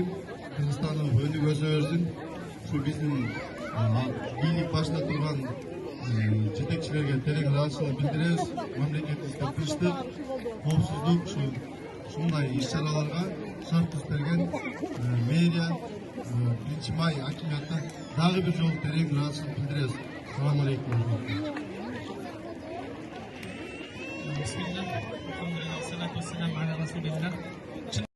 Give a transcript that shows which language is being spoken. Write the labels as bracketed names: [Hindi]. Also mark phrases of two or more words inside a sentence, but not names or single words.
[Kyrgyz] Кыргызстандын өнүгүп өсө берсин. Ушу биздин бийлик башында турган жетекчилерге терең ыраазычылык билдиребиз. Мамлекетибизге тынчтык, коопсуздук, ушундай иш-чараларга шарт туз берген мэрия, 1 май акимиятына дагы бир жолу терең ыраазычылык билдиребиз. [Arabic] سلام عليكم. بسم الله، الحمد لله، الصلاة والسلام على رسول الله.